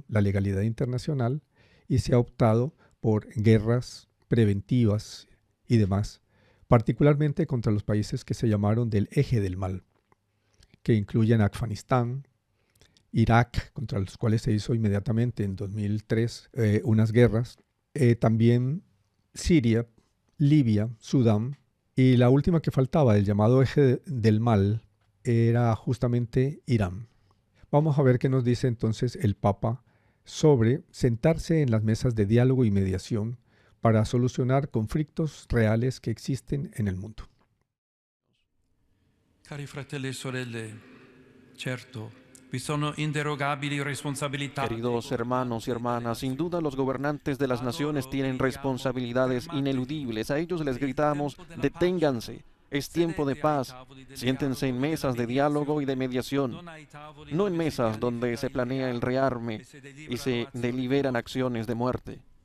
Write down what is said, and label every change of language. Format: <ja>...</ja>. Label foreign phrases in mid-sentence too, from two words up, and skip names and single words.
<es>la legalidad internacional y se ha optado por guerras preventivas y demás, particularmente contra los países que se llamaron del eje del mal, que incluyen Afganistán, Irak, contra los cuales se hizo inmediatamente en 2003 unas guerras, también Siria, Libia, Sudán, y la última que faltaba, el llamado eje del mal, era justamente Irán. Vamos a ver qué nos dice entonces el Papa sobre sentarse en las mesas de diálogo y mediación para solucionar conflictos reales que existen en el mundo.</es> <it>Cari fratelli e sorelle, certo, vi sono inderogabili responsabilità.</it> <es>Queridos hermanos y hermanas, sin duda los gobernantes de las naciones tienen responsabilidades ineludibles. A ellos les gritamos, deténganse, es tiempo de paz, siéntense en mesas de diálogo y de mediación, no en mesas donde se planea el rearme y se deliberan acciones de muerte.</es>